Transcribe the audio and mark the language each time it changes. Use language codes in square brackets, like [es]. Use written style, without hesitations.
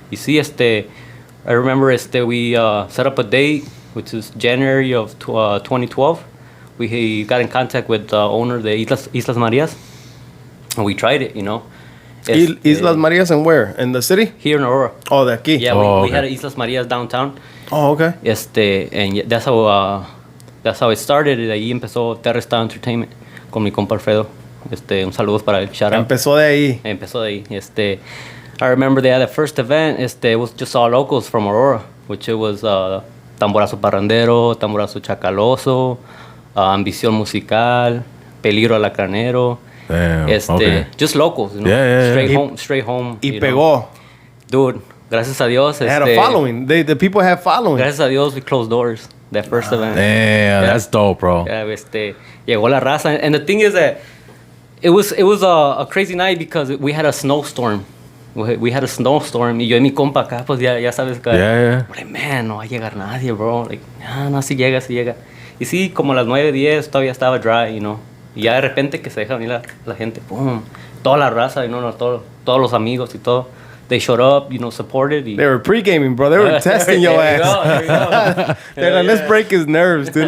[en] Y sí, I remember we set up a date, which is January of 2012. We got in contact with the owner of the Islas Marias, and we tried it, you know. Islas Marias and where? In the city? Here in Aurora. [es] Oh, de aquí. [en] Yeah, Oh, we okay. had Islas Marias downtown. Oh, okay. And that's how that's how it started. [es] Y de ahí empezó Terre Style Entertainment con mi compa Alfredo. Un saludos para el shout out. Empezó de ahí. Empezó de ahí. [en] I remember they had the first event. It was just all locals from Aurora, which it was Tamborazo Parrandero, Tamborazo Chacaloso, Ambición Musical, Peligro Alacranero. Damn, okay. Just locals, you know? Yeah. Straight home. [es] Y pegó. Dude, gracias a Dios. [en] They had a following. The people have following. Gracias a Dios, we closed doors that first event. Damn, that's dope, bro. [es] Yeah, llegó la raza. [en] And the thing is that it was a crazy night because we had a snowstorm. We had a snowstorm. [es] Y yo y mi compa acá, pues ya sabes. [en] Yeah. [es] Like, man, no va a llegar nadie, bro. Like, no, sí llega. Y sí, como a las 9:10 todavía estaba dry, you know. Y ya de repente que se deja venir la gente, boom, toda la raza, you know, todos los amigos y todo. [en] They showed up, you know, supported. They were pre-gaming, bro. They were testing your ass. There you go. They're like, let's break his nerves, dude.